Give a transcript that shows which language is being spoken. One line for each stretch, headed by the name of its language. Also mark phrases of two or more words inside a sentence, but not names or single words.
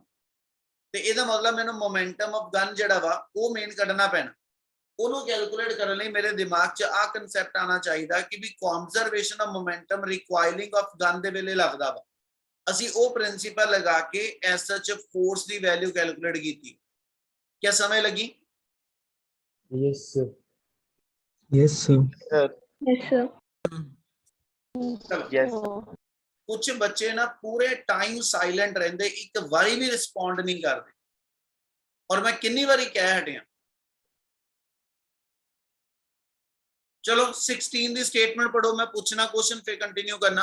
Punjabi: ਤੇ ਇਹਦਾ ਮਤਲਬ ਮੈਨੂੰ
English: momentum of gun
Punjabi: ਜਿਹੜਾ ਵਾ ਉਹ ਮੇਨ ਕੱਢਣਾ ਪੈਣਾ। ਉਹਨੂੰ ਕੈਲਕੂਲੇਟ ਕਰਨ ਲਈ ਮੇਰੇ ਦਿਮਾਗ 'ਚ ਆਹ ਕਨਸੈਪਟ ਆਉਣਾ ਚਾਹੀਦਾ ਕਿ ਵੀ
English: conservation of momentum requiring of gun
Punjabi: ਦੇ ਵੇਲੇ ਲੱਗਦਾ ਵਾ। ਅਸੀਂ ਉਹ ਪ੍ਰਿੰਸੀਪਲ ਲਗਾ ਕੇ
English: as such force
Punjabi: ਦੀ ਵੈਲਿਊ ਕੈਲਕੂਲੇਟ ਕੀਤੀ। ਕਿਆ ਸਮਝ ਲੱਗੀ?
English: Yes, sir. Yes, sir. Yes, sir. Yes.
Punjabi: ਕੁਝ ਬੱਚੇ ਨਾ ਪੂਰੇ ਟਾਈਮ ਸਾਇਲੈਂਟ ਰਹਿੰਦੇ, ਇੱਕ ਵਾਰੀ ਵੀ ਰਿਸਪੌਂਡ ਨਹੀਂ ਕਰਦੇ। ਔਰ ਮੈਂ ਕਿੰਨੀ ਵਾਰੀ ਕਹਿ ਹਟਿਆ। ਚਲੋ 16 ਦੀ ਸਟੇਟਮੈਂਟ ਪੜੋ, ਮੈਂ ਪੁੱਛਣਾ ਕੁਐਸਚਨ ਫਿਰ ਕੰਟੀਨਿਊ ਕਰਨਾ।